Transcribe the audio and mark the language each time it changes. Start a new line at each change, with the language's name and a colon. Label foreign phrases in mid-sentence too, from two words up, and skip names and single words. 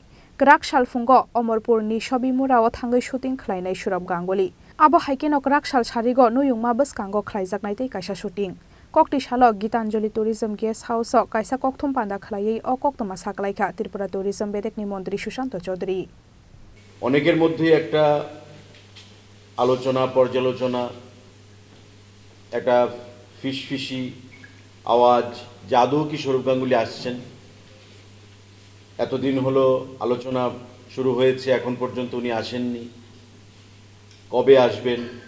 Kok Borok: Grak salfungo Omorpur ni Chabimura o thangai shooting Khlainai Sourav Ganguly. Abo haikeno grak sal sarigo nuyungma Bwsakngo khlaijaknai tei kaisa shooting. Kokti shalo Gitanjali Tourism Guest House o kaisa kokthum panda khlaiei o koktoma saklaikha Tripura Tourism bedek ni Montri Sushant Chaudhary.
Bangla: অনেকের মধ্যে একটা আলোচনা পর্যালোচনা একটা ফিসফিসি আওয়াজ জাদু কি সৌরভ গাঙ্গুলি আসছেন এতদিন হলো আলোচনা শুরু হয়েছে এখন পর্যন্ত উনি আসেননি কবে আসবেন